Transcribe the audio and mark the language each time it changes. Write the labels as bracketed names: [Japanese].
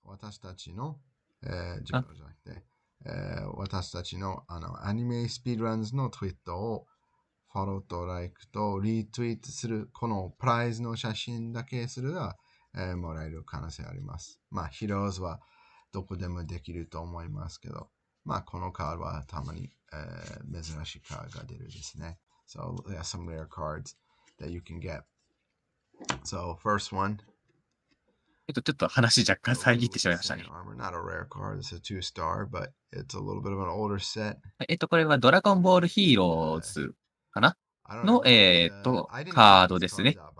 [Japanese] 私たちの、自分じゃなくて、私たちのアニメスピードランズのツイートをフォローとライクとリツイートする、このプライズの写真だけするが、もらえる可能性あります。まあ、ヒローズはどこでもできると思いますけど、まあ、このカードはたまに、珍しいカードが出るですね。 [English] So, there are some rare cards that you can get. So, first one. [Japanese] ちょっと話若干遮ってしまいましたね。 [English] Not a rare card. It's a 2-star, but it's a little bit of an older set. [Japanese] これはドラゴンボールヒーローズかなの、カードですね。